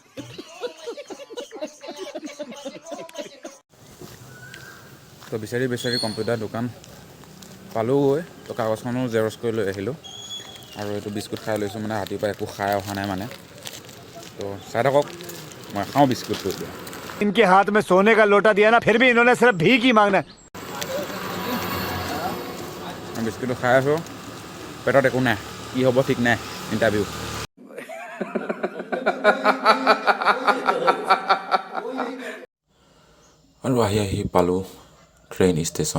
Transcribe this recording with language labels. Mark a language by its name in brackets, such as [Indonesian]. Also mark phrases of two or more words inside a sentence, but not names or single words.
[Assamese] তো বিচাৰি কম্পিউটাৰ দোকান পালোঁগৈ। তো কাগজখনো জেৰক্স কৰি লৈ আহিলোঁ আৰু এইটো বিস্কুট খাই লৈছোঁ, মানে ৰাতিপুৱা একো খাই অহা নাই মানে। তো চাই থাকক, মই খাওঁ বিস্কুটটো এতিয়া। [Hindi] इनके हाथ में सोने का लोटा दिया ना, फिर भी इन्होंने सिर्फ भीख ही मांगना है। [Assamese] মই বিস্কুটটো খাই আছোঁ, পেটত একো নাই, কি হ'ব ঠিক নাই ইণ্টাৰভিউ। আৰু আহি পালোঁ ট্ৰেইন ষ্টেচন।